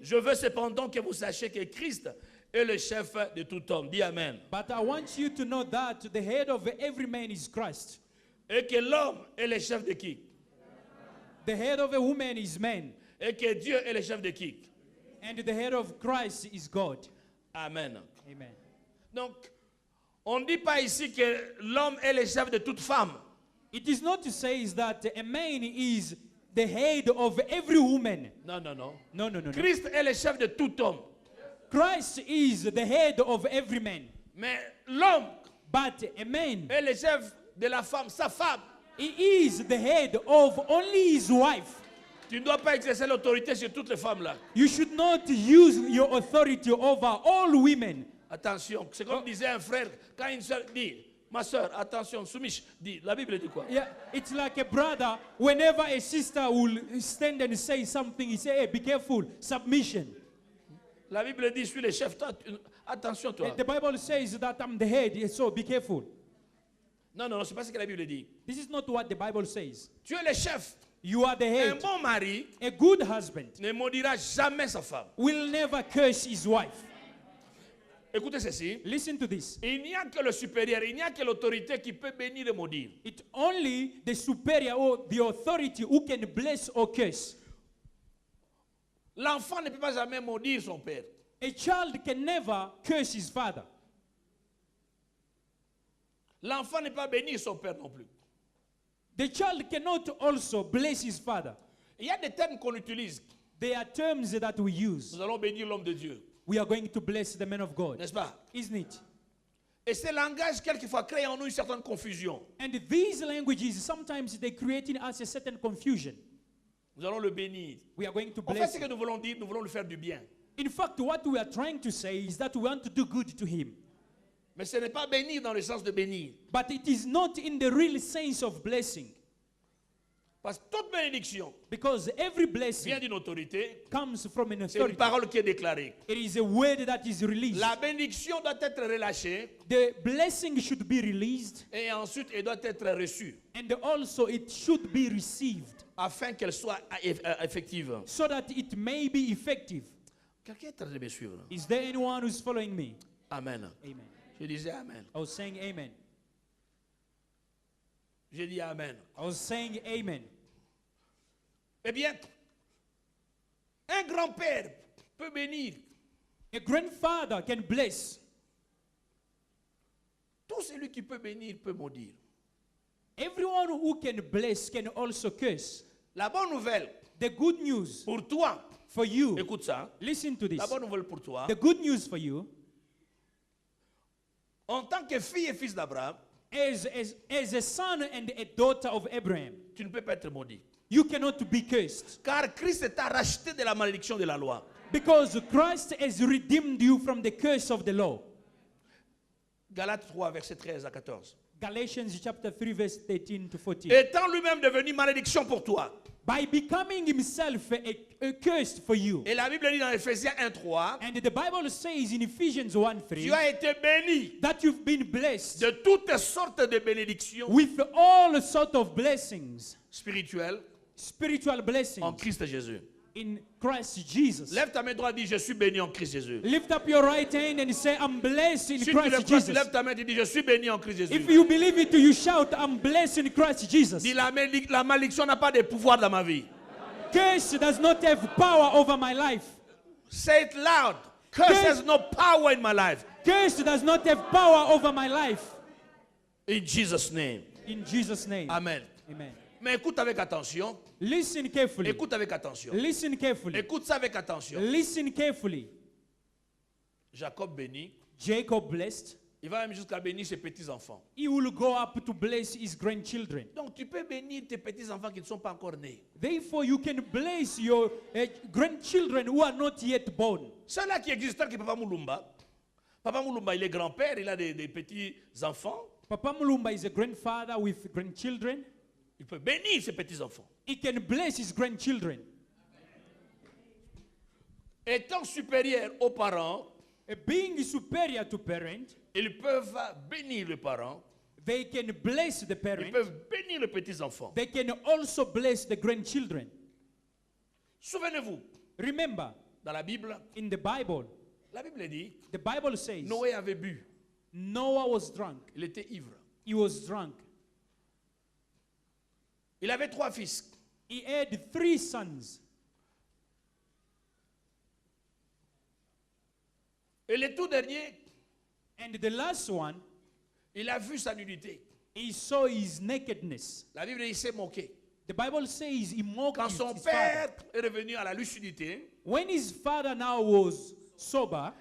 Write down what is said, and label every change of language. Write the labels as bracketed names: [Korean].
[French] Je veux cependant que vous sachiez que Christ est le chef de tout homme. Dis Amen. [English] But I want you to know that the head of every man is Christ. [French] Et que l'homme est le chef de qui? [English] The head of a woman is man. [French] Et que Dieu est le chef de qui? [English] And the head of Christ is God. Amen. Amen. [French] Donc, on ne dit pas ici que l'homme est le chef de toute femme. [English] It is not to say is that a man is the head of every woman. [French] Non, non, non. [English] No, no, no, no. [French] Christ est le chef de tout homme. [English] Christ is the head of every man. [French] Mais l'homme [English] But a man, [French] est le chef de la femme, sa femme. [English] he is the head of only his wife. [French] Tu ne dois pas exercer l'autorité sur toutes les femmes là. [English] You should not use your authority over all women. [French] Attention, c'est comme disait un frère, quand une soeur dit, ma soeur, attention, soumise, dit, la Bible dit quoi? [English] Yeah, it's like a brother. Whenever a sister will stand and say something, he say, "Hey, be careful." Submission. [French] La Bible dit, je suis le chef, toi, attention toi. [English] The Bible says that I'm the head, so be careful. [French] Non, non, non, c'est pas ce que la Bible dit. [English] This is not what the Bible says. [French] Tu es le chef. [English] You are the [French] Un [English] head. [French] bon mari [English] A good husband [French] ne maudira jamais sa femme. [English] will never curse his wife. [French] Écoutez ceci. [English] Listen to this. [French] Il n'y a que le supérieur, il n'y a que l'autorité qui peut bénir et maudire. [English] It's only the superior or the authority who can bless or curse. [French] L'enfant ne peut pas jamais maudire son père. [English] A child can never curse his father. [French] L'enfant ne peut pas bénir son père non plus. [English] The child cannot also bless his father. [French] Il y a des termes qu'on utilise. [English] There are terms that we use. [French] Nous allons bénir l'homme de Dieu, [English] We are going to bless the man of God. [French] n'est-ce pas? [English] Isn't it? [French] Et ces langages, quelquefois, créent en nous une certaine confusion. [English] And these languages, sometimes they create in us a certain confusion. [French] Nous allons le bénir. [English] We are going to [French] En fait, [English] bless [French] ce que [English] him. [French] nous voulons dire, nous voulons lui faire du bien. [English] In fact, what we are trying to say is that we want to do good to him. [French] Mais ce n'est pas bénir dans le sens de bénir. [English] But it is not in the real sense of blessing. [French] Parce que toute bénédiction [English] Because every blessing [French] vient d'une autorité. [English] comes from an [French] C'est une [English] authority. [French] parole qui est déclarée. [English] It is a word that is released. [French] La bénédiction doit être relâchée [English] The blessing should be released, [French] et ensuite elle doit être reçue [English] and also it should be received [French] afin qu'elle soit effective. [English] so that it may be effective. [French] Quelqu'un est en train de me suivre? [English] Is there anyone who's following me? Amen. Amen. [French] Je disais Amen. [English] I was saying amen. [French] Je dis Amen. [English] I was saying amen. [French] Eh bien, un grand-père peut bénir. [English] A grandfather can bless. [French] Tout celui qui peut bénir peut maudire. [English] Everyone who can bless can also curse. [French] La bonne nouvelle [English] The good news [French] pour toi, [English] for you, [French] écoute ça, [English] listen to this. [French] la bonne nouvelle pour toi, [English] The good news for you, [French] en tant que fille et fils d'Abraham, [English] as a son and a daughter of Abraham, [French] tu ne peux pas être maudit. [English] you cannot be cursed. [French] Car Christ t'a racheté de la malédiction de la loi. [English] Because Christ has redeemed you from the curse of the law. [French] Galates 3, verset 13 à 14. [English] Galatians chapter 3 verse 13 to 14. [French] Étant lui-même devenu malédiction pour toi. [English] By becoming himself a curse for you. [French] Et la Bible dit dans Ephésiens 1, 3, [English] And the Bible says in Ephesians 1 3 [French] tu as été béni [English] that you've been blessed [French] de toutes sortes de bénédictions [English] with all sorts of blessings, [French] spirituelles [English] spiritual [French] en [English] blessings [French] Christ Jésus. [English] in Christ Jesus. [French] Lève ta main droite et dis, je suis béni en Christ Jésus. [English] Lift up your right hand and say, I'm blessed in [French] Si tu le [English] Christ [French] crois, tu [English] Jesus. [French] lèves ta main et dis, je suis béni en Christ Jésus. [English] If you believe it, you shout, I'm blessed in Christ Jesus. [French] Dis, la malédiction n'a pas de pouvoir dans ma vie. [English] Curse does not have power over my life. Say it loud. Curse has no power in my life. Curse does not have power over my life. In Jesus' name. In Jesus' name. Amen. Amen. [French] Mais écoute avec attention. [English] Listen carefully. [French] Écoute avec attention. [English] Listen carefully. [French] Écoute ça avec attention. [English] Listen carefully. [French] Jacob bénit. [English] Jacob blessed. [French] Il va même jusqu'à bénir ses petits-enfants. [English] He will go up to bless his grandchildren. [French] Donc tu peux bénir tes petits-enfants qui ne sont pas encore nés. [English] Therefore, you can bless your grandchildren who are not yet born. [French] Ceux-là qui existent, que Papa Moulumba. Papa Moulumba, il est grand-père, il a des petits-enfants. [English] Papa Mulumba is a grandfather with grandchildren. [French] Il peut bénir ses petits-enfants. [English] He can bless his grandchildren. [French] Étant supérieur aux parents, [English] Being superior to parent, [French] ils peuvent bénir les parents. [English] they can bless the [French] Ils [English] parent. [French] peuvent bénir les petits-enfants. [English] They can also bless the grandchildren. [French] Souvenez-vous, [English] Remember, [French] dans la Bible, [English] in the Bible, [French] la Bible dit, [English] the Bible says [French] Noé avait bu. [English] Noah was drunk. [French] Il était ivre. [English] He was drunk. [French] Il avait 3 fils. [English] He had 3 sons. [French] Et le tout dernier, [English] And the last one, [French] il a vu sa nudité. [English] he saw his nakedness. [French] La Bible dit, il s'est moqué. [English] The Bible says he mocked [French] Quand [English] his [French] son [English] father. [French] père est revenu à la lucidité, [English] When his father now was sober,